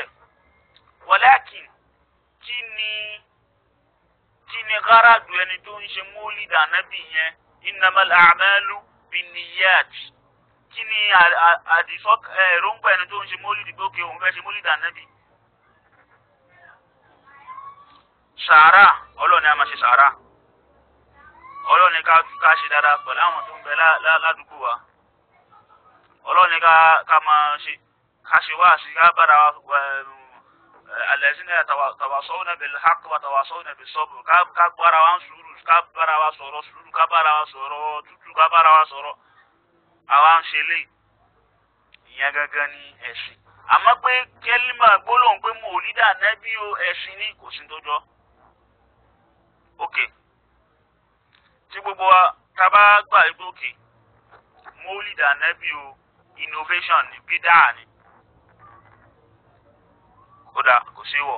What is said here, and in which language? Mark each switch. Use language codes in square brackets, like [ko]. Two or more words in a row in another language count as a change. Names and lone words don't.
[yo] walakin kí ni gáràdù ẹni tó ń ṣe mòlídì ànábì yẹn [ar] إنما الأعمال بالنيات, [yo] kí ni èròǹgbà ẹni tó ń ṣe mòlídì gòkè òun fẹ́ ṣe mòlídì ànábì. sàárà ọlọ́ni a máa ṣe sàárà, ọlọ́ni ká ṣe dáadáa pẹ̀lú àwọn tó ń bẹ ládùúgbò wa, ọlọ́ni ká máa ṣe wá sí ká bára wa [ar] الذين تواصوا بالحق وتواصوا بالصبر, [yo] ká bára wa sùúrù, ká bára wa sọ̀rọ̀ sùúrù, ká bára wa sọ̀rọ̀ tútù, ká bára wa sọ̀rọ̀ àwa ń ṣe lé ìyẹn gangan ní ẹ̀sìn. àmọ́ pé kẹ́límà gbólóhùn pé mòlídì ànábì o ẹ̀sìn ní kò sí tó jọ. tí gbogbo wa tá bá gbà pé òkè mòlídì ànábì o innovation ní bídà ni kódà kò sí wọ̀.